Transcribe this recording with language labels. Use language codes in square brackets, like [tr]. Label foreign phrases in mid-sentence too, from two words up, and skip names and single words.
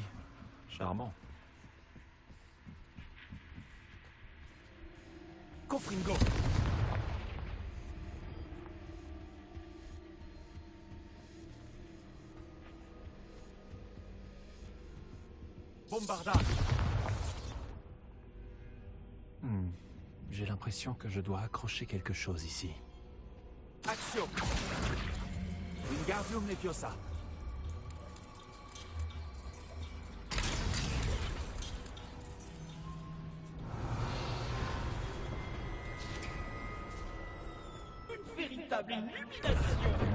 [fr] Charmant. Confringo. Bombarda. J'ai l'impression que je dois accrocher quelque chose ici. Action! [la] Wingardium Leviosa. [fr] Une véritable illumination!